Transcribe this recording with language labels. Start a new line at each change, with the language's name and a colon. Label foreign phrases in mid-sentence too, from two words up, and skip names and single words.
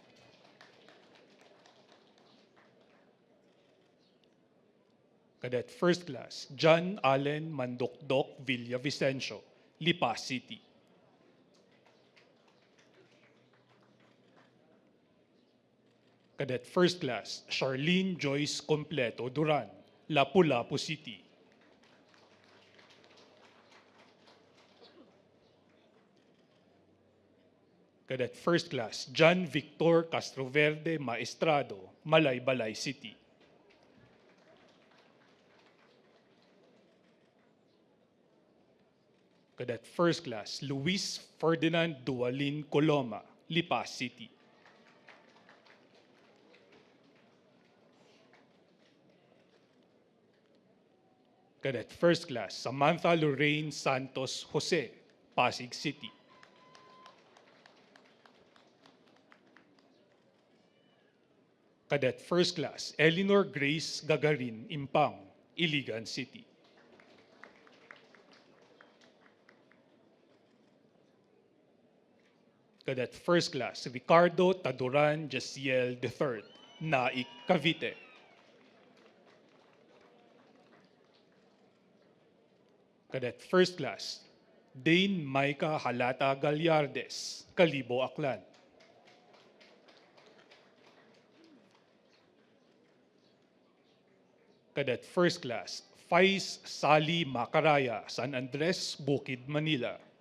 English: Cadet First Class John Allen Mandokdok Villavicencio, Lipa City. Cadet First Class Charlene Joyce Completo Duran, Lapu-Lapu City. Cadet First Class John Victor Castroverde Maestrado, Malaybalay City. Cadet First Class Luis Ferdinand Dualin Coloma, Lipa City. Cadet First Class Samantha Lorraine Santos Jose, Pasig City. Cadet First Class Eleanor Grace Gagarin Impang, Iligan City. Cadet First Class Ricardo Taduran Jaciel III, Naik, Cavite. Cadet First Class Dane Maika Halata Gallardes, Calibo, Aklan. Cadet First Class Faiz Sali Macaraya, San Andres, Bukid, Manila.